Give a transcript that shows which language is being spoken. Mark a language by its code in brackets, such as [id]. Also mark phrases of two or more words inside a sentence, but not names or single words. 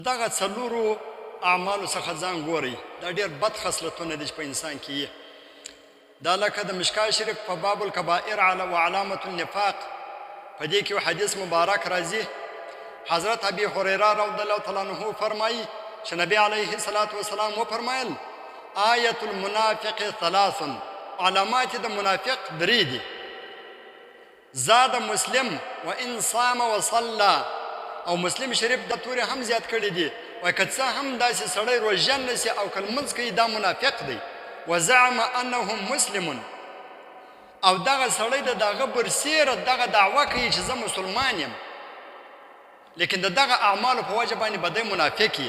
[ps] دغه څلورو اعمالو څخه ځان ګورئ. دا ډېر بد خصلتونه دي چې په انسان کې یې. دا لکه د مشکا شریف په [ar] باب الکبائر و علامة النفاق [ps] په دې کې حدیث مبارک راځي. حضرت ابي هريره [ar] رضی الله تعالی عنه [ps] فرمایي چې نبی [ar] علیه الصلاة والسلام [ps] وفرمایل [ar] آیة المنافق ثلاث، [ps] علامات د منافق درې دي. [ar] زاد مسلم وان صام وصلى، [ps] او مسلم شریف د تورې هم زیات کړي دي. وایي که څه هم داسې سړی روژه نسي او که لمونځ کوي دا منافق دی. [ar] وزعم انه مسلم، [ps] او دغه سړی د دغه برسیره دغه دعوه کوي چې زه مسلمان یم، لیکن د دغه اعمالو په وجه باندې به دی منافق یي.